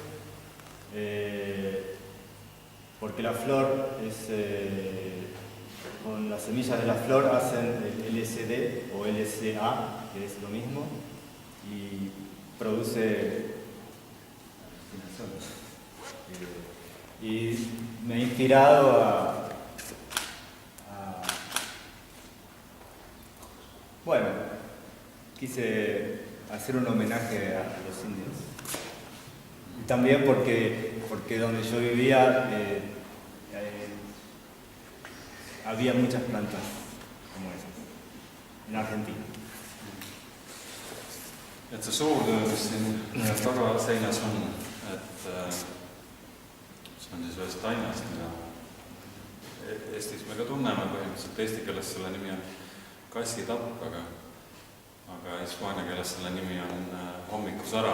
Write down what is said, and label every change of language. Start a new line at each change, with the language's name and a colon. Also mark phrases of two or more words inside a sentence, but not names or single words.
Spanish: porque la flor es, con las semillas de la flor hacen el LSD o LSA, que es lo mismo, y produce y me he inspirado bueno, quise hacer un homenaje a los indios. Y también porque donde yo vivía había muchas plantas como esas, en Argentina.
Estonian: Et see suurtöö, mis siin tagaseinas on, et see on siis ühest taimest, mida Eestis me ka tunneme põhimõtteliselt. Eesti keeles selle nimi on kassitapp, aga hispaania keeles selle nimi on hommikusara.